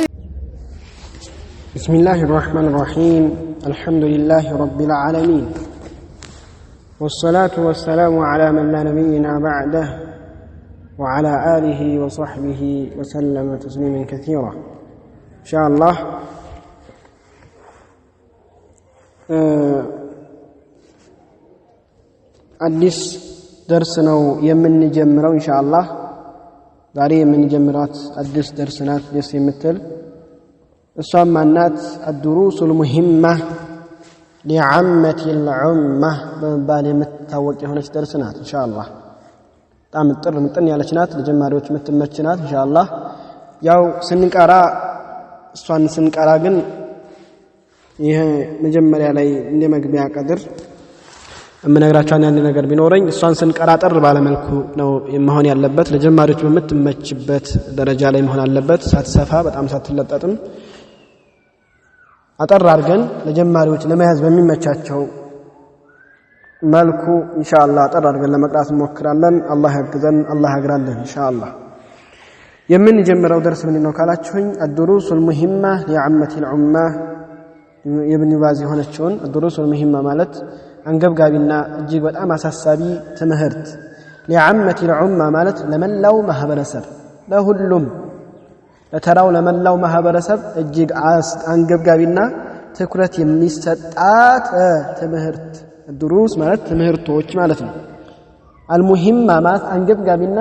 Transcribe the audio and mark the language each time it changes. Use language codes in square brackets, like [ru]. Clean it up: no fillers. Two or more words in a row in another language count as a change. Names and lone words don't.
[ar] بسم الله الرحمن الرحيم. الحمد لله رب العالمين والصلاة والسلام على من لا نبينا بعده وعلى آله وصحبه وسلم تسليما كثيرا. إن شاء الله [am] አዲስ ደርስ ነው የምንጀምረው ኢንሻአላህ። ዛሬ የምንጀምራት አዲስ ደርስ ናት ደስ የምትል እሷም ማናት [ar] الدروس المهمة لعامة الأمة [am] በመባል የምትታወቅ የሆነች ደርስ ናት ኢንሻአላህ። በጣም ምጥን ያለች ናት፣ ለጀማሪዎች የምትመች ናት ኢንሻአላህ። ያው ስንቀራ ግን ይሄ መጀመሪያ ላይ እንደ መግቢያ ቀድር እምነግራችሁ አንድ ነገር ቢኖረኝ እሷን ስንቀራጠር ባለመልኩ ነው መሆን ያለበት። ለጀማሪዎች በምትመችበት ደረጃ ላይ መሆን አለበት። ሳትሰፋ በጣም ሳትለጠጥም አጠር አድርገን ለጀማሪዎች ለመያዝ በሚመቻቸው መልኩ ኢንሻአላህ አጠር አድርገን ለመቅራት እንሞክራለን። አላህ ያግዘን፣ አላህ ያግራለን ኢንሻአላህ። የምንጀምረው ደርስ ምን ነው ካላችሁኝ [ar] الدروس المهمة لعامة الأمة [am] የኢብኑ ባዝ የሆነችውን [ar] الدروس المهمة [am] ማለት አንገብጋቢና እጅግ በጣም አሳሳቢ ትምህርት ለዓመት العمة ማለት ለመላው ማህበረሰብ ለሁሉም ለተራው ለመላው ማህበረሰብ እጅግ አንገብጋቢና ትኩረት የሚሰጣት ትምህርት الدروس ማለት ትምህርቶች ማለት ነው። المهمة ማለት አንገብጋቢና